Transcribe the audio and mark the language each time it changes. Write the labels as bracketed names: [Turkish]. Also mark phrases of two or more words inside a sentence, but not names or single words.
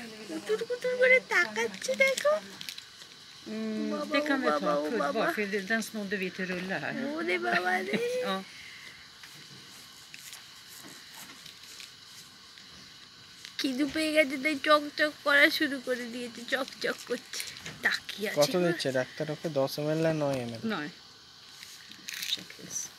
[Bangla] কুতুর কুতুর করে তাকাচ্ছে দেখো। [Swedish] Det kan vi ta en kudd bak, för den snodde vi till rulle här. [Bangla] ওরে বাবা রে। [Swedish] Ja. [Bangla] খিদু পেয়ে গেছে তাই চক চক করা শুরু করে দিয়েছে, চক চক করছে, তাকিয়ে আছে। কত দিচ্ছে ডাক্তার ওকে? 10 ml না 9 ml? [Swedish] Nej. Checklis.